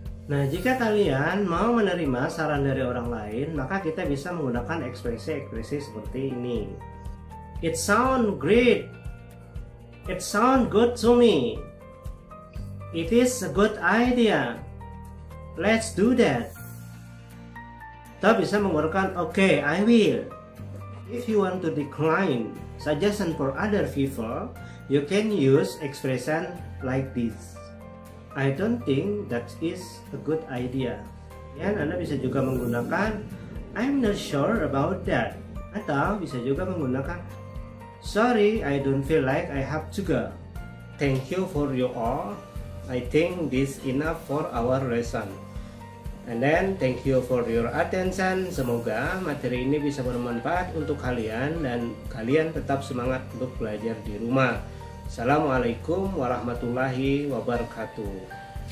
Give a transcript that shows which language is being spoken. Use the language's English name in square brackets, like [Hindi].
[Indonesian] Nah, jika kalian mau menerima saran dari orang lain, maka kita bisa menggunakan ekspresi-ekspresi seperti ini. [English] It sounds great. It sounds good to me. It is a good idea. Let's do that. [Indonesian] Kita bisa menggunakan [English] okay, I will. If you want to decline suggestion for other people, you can use expression like this. I don't think that is a good idea. [Indonesian] Dan Anda bisa juga menggunakan [English] I'm not sure about that. [Indonesian] Atau bisa juga menggunakan [English] sorry, I don't feel like I have to go. Thank you for your all. I think this enough for our lesson. And then thank you for your attention. [Indonesian] Semoga materi ini bisa bermanfaat untuk kalian dan kalian tetap semangat untuk belajar di rumah. Assalamualaikum warahmatullahi wabarakatuh.